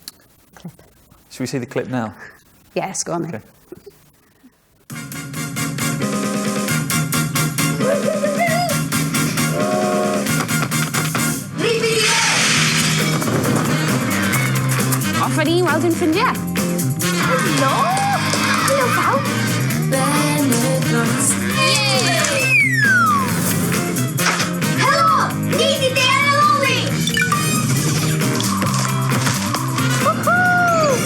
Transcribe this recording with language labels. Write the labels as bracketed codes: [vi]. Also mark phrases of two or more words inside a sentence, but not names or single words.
[en] Clip. Should we see the clip now? Yes, go on then. Okay. [cy] Off ni, weld yn ffrindiau. Helo! Helo bawb! Benedicts. Helo! Ni di Dea Loli! Woohoo!